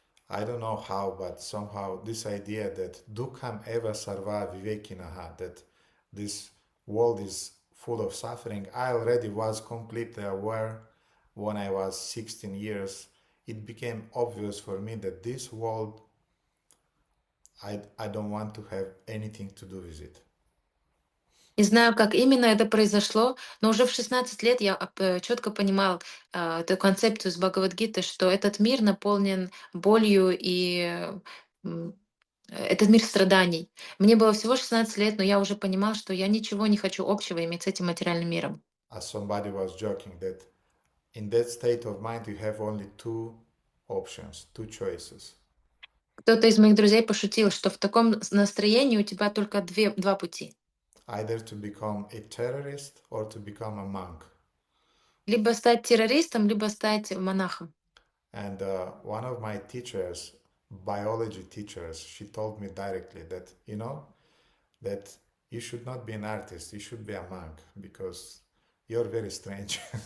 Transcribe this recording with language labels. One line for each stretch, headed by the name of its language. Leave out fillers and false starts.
English: I don't know how, but somehow this idea that
Sanskrit: dukham eva sarva vivekinaha,
English: that this world is full of suffering, I already was completely aware when I was 16 years. It became obvious for me that this world, I don't want to have anything to do with it.
Russian: Не знаю, как именно это произошло, но уже в 16 лет я четко понимал эту концепцию из Бхагавадгиты, что этот мир наполнен болью и м, этот мир страданий. Мне было всего 16 лет, но я уже понимал, что я ничего не хочу общего иметь с этим материальным миром.
English: As somebody was joking that in that state of mind you have only two options, two choices.
Russian: Кто-то из моих друзей пошутил, что в таком настроении у тебя только два пути.
English: Either to become a terrorist or to become a monk.
Russian: Либо стать террористом, либо стать монахом.
English: And one of my teachers, biology teachers, she told me directly that, that you should not be an artist, you should be a monk because you're very strange.